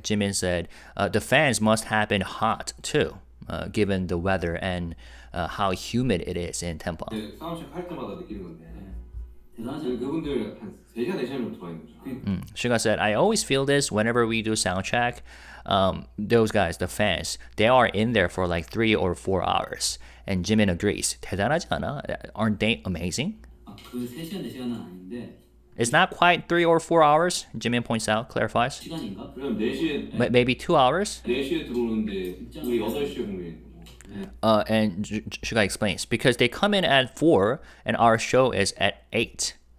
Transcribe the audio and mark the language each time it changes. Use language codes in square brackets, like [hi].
[en] Jimin said the fans must have been hot too, given the weather and how humid it is in Tampa. [ko] 사운드체크 할 때마다 느끼는 건데 대단하지. 그분들 한 3시간 4시간 들어와 있는 거죠. [en] Suga said, I always feel this whenever we do sound check. Those guys, the fans, they are in there for like 3 or 4 hours. And Jimin agrees. [ko] 대단하지 않아? [en] Aren't they amazing? [ko] 그 3시간 4시간은 아닌데 [en] It's not quite 3 or 4 hours, Jimin points out, clarifies. [ko] 시간인가? 그럼 4시에 [en] Maybe 2 hours? [ko] 4시에 들어오는데 우리 8시에 공연인 거고. [en] And Suga explains, because they come in at 4 and our show is at 8.